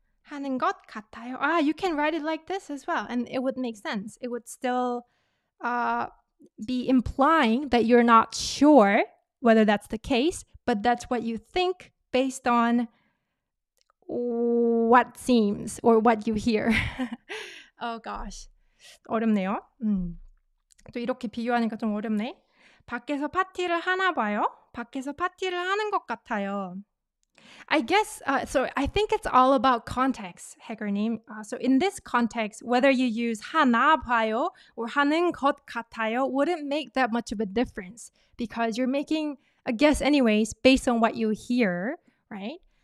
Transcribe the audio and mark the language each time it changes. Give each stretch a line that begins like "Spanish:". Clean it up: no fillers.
English: You can write it like this as well, and it would make sense. It would still be implying that you're not sure whether that's the case, but that's what you think based on what seems or what you hear. Oh gosh.
Korean: 어렵네요. 또 이렇게 비교하니까 좀 어렵네. 밖에서 파티를 하나 봐요. 밖에서 파티를 하는 것 같아요.
English: I guess, so I think it's all about context, 해결님. So in this context, whether you use 하나 봐요 or 하는 것 같아요 wouldn't make that much of a difference because you're making a guess anyways based on what you hear, right?